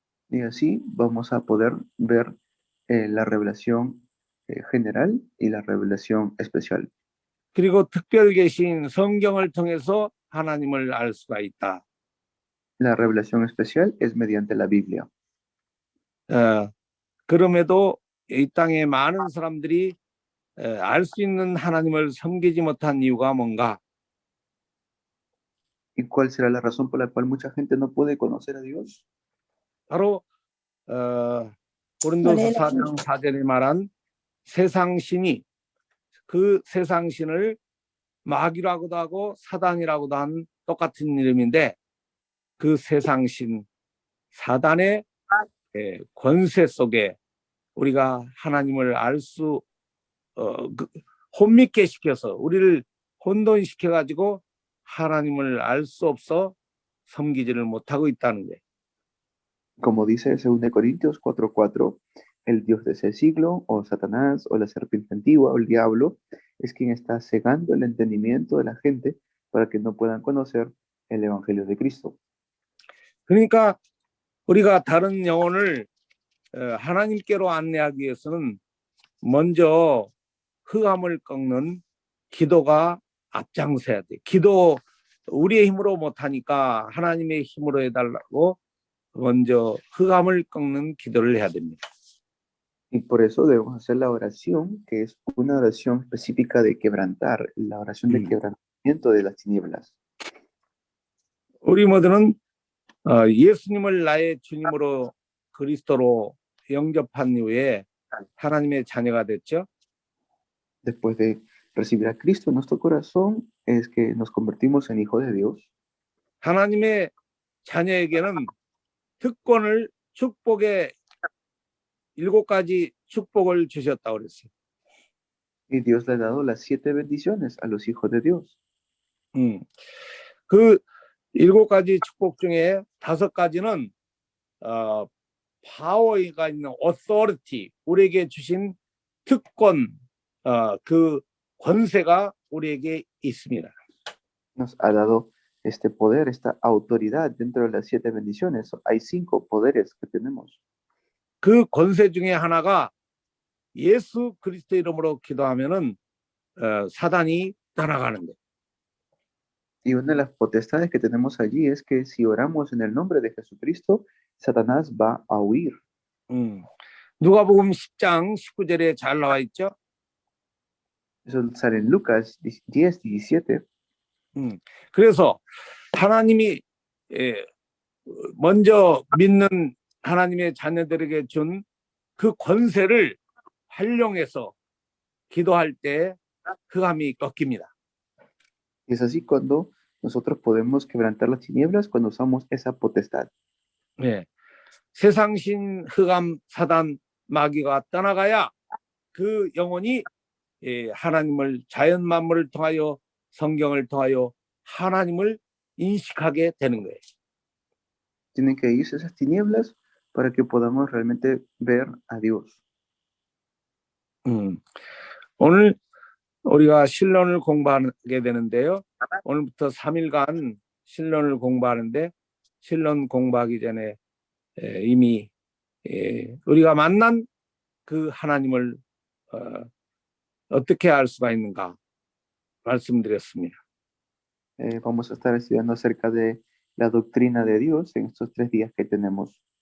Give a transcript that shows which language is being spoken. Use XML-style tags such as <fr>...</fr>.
<es>Y así vamos a poder ver la revelación general y la revelación especial.</es> <ko>그리고 특별 계신 성경을 통해서 하나님을 알 수가 있다.</ko> <es>La revelación especial es mediante la Biblia.</es> <ko>그럼에도 이 땅에 많은 사람들이 알 수 있는 하나님을 섬기지 못한 이유가 뭔가?</ko> <es>¿Y cuál será la razón por la cual mucha gente no puede conocer a Dios?</es> <ko>바로 고린도서 4장 4절에 말한 세상신이 그 세상신을 마귀라고도 하고 사단이라고도 한 똑같은 이름인데 그 세상신 사단의 권세 속에 우리가 하나님을 알 수 혼미케 시켜서 우리를 혼돈시켜 가지고 하나님을 알 수 없어 섬기지를 못하고 있다는 거예요.</ko> <es>Como dice 2 Corintios 4:4, el Dios de ese siglo, o Satanás, o la serpiente antigua, o el diablo, es quien está cegando el entendimiento de la gente para que no puedan conocer el Evangelio de Cristo.</es> <ko>그러니까 우리가 다른 영혼을 하나님께로 안내하기 위해서는 먼저 흑암을 꺾는 기도가 앞장서야 돼. 기도 우리의 힘으로 못하니까 하나님의 힘으로 해달라고 먼저 흑암을 꺾는 기도를 해야 됩니다.</ko> <es>Y por eso debemos hacer la oración, que es una oración específica de quebrantar, la oración de quebrantamiento de las tinieblas.</es> <ko>우리 모두는 예수님을 나의 주님으로 그리스도로 영접한 이후에 하나님의 자녀가 됐죠.</ko> <es>Después de recibir a Cristo en nuestro corazón, es que nos convertimos en hijos de Dios.</es> <ko>하나님의 자녀에게는 특권을 축복의 7가지 축복을 주셨다고 그랬어요.</ko> <es>Y Dios le ha dado las 7 bendiciones a los hijos de Dios.</es> <ko>그 7가지 축복 중에 5가지는 파워가 있는 authority, 우리에게 주신 특권, 그 권세가 우리에게 있습니다.</ko> <es>Nos ha dado este poder, esta autoridad dentro de las 7 bendiciones. Hay 5 poderes que tenemos.</es> <ko>그 권세 중에 하나가 예수 그리스도 이름으로 기도하면은 사단이 떠나가는 거예요.</ko> <es>Y una de las potestades que tenemos allí es que si oramos en el nombre de Jesucristo, Satanás va a huir.</es> <ko>누가복음 10장 19절에 잘 나와 있죠.</ko> <es>Eso sale en Lucas 10:17.</es> <ko>그래서 하나님이 먼저 믿는 하나님의 자녀들에게 준 그 권세를 활용해서 기도할 때 흑암이 꺾입니다.</ko> <es>Y es así cuando nosotros podemos quebrantar las tinieblas cuando usamos esa potestad.</es> <ko>네. 세상신 흑암 사단 마귀가 떠나가야 그 영혼이 하나님을 자연 만물을 통하여 성경을 통하여 하나님을 인식하게 되는 거예요.</ko> <es>Tienen que irse esas tinieblas para que podamos realmente ver a Dios.</es> <ko>오늘 우리가 신론을 공부하게 되는데요. 오늘부터 3일간 신론을 공부하는데 신론 공부하기 전에 이미 우리가 만난 그 하나님을 어떻게 알 수가 있는가 말씀드렸습니다.</ko> <es>Vamos a estar estudiando acerca de la doctrina de Dios en estos 3 días que tenemos.</es>